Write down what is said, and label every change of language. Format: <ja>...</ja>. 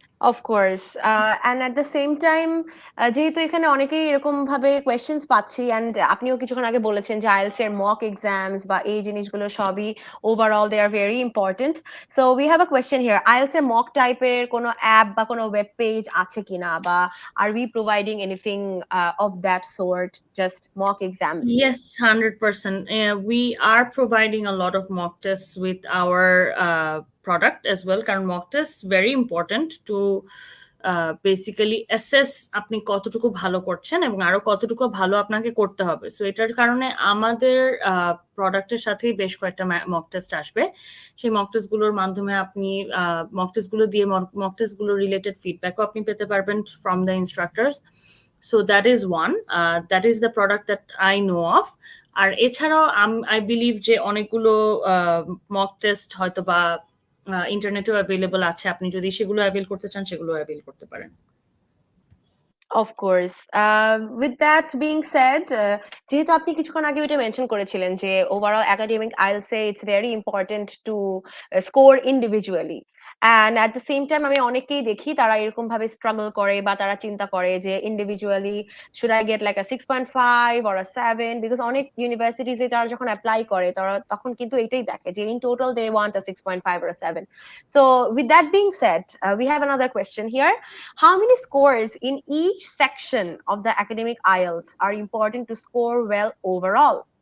<bn>Of course, and at the same time যেহেতু এখানে অনেকেই এরকম ভাবে কোয়েশ্চেন্স পাচ্ছি, অ্যান্ড আপনিও কিছুক্ষণ আগে বলেছেন যে আইএলটিএস এর মক এক্সামস বা এই জিনিসগুলো সবই overall</bn> <en>They are very important. So we have a question here,</en> <bn>IELTS এর মক টাইপের কোনো অ্যাপ বা কোনো ওয়েব পেজ আছে কিনা, বা</bn> <en>Are we providing anything of that sort just mock exams? Yes, 100%. We are providing a lot of mock tests with our product as well.</en> <bn>কারণ</bn> <en>mock tests very important to</en> <bn>basically assess আপনি কতটুকু ভালো করছেন এবং আরো কতটুকু ভালো আপনাকে করতে হবে। সো এটার কারণে আমাদের প্রোডাক্টের সাথেই বেশ কয়েকটা মক টেস্ট আসবে। সেই মক টেস্টগুলোর মাধ্যমে আপনি মক টেস্টগুলো দিয়ে মক টেস্টগুলো রিলেটেড ফিডব্যাকও আপনি পেতে পারবেন</bn> <en>From the instructors. So that is one, that is the product that I know of.</en> <bn>আর এছাড়াও</bn> <en>I believe</en> <bn>যে অনেকগুলো মক টেস্ট হয়তো বা ইন্টারনেটেও অ্যাভেলেবল আছে, আপনি যদি সেগুলো অ্যাভেল করতে চান সেগুলো অ্যাভেল করতে পারেন।</bn> <en>Of course. With that being said,</en> <bn>যেহেতু আপনি কিছুক্ষণ আগে ওইটা মেনশন করেছিলেন যে overall academic IELTS A</bn> <en>it's very important to score individually, and at the same time</en> <bn>আমি অনেকেই দেখি তারা এরকম ভাবে স্ট্রাগল করে বা তারা চিন্তা করে যে individually</bn> <en>should I get like a 6.5 or a 7,</en> <bn>because অনেক ইউনিভার্সিটিজে তারা যখন অ্যাপ্লাই করে তারা তখন কিন্তু এটাই দেখে যে</bn> <en>In total they want a 6.5 or a 7. So with that being said, we have another question here. How many scores in each section of the academic IELTS are important to score well overall?</en>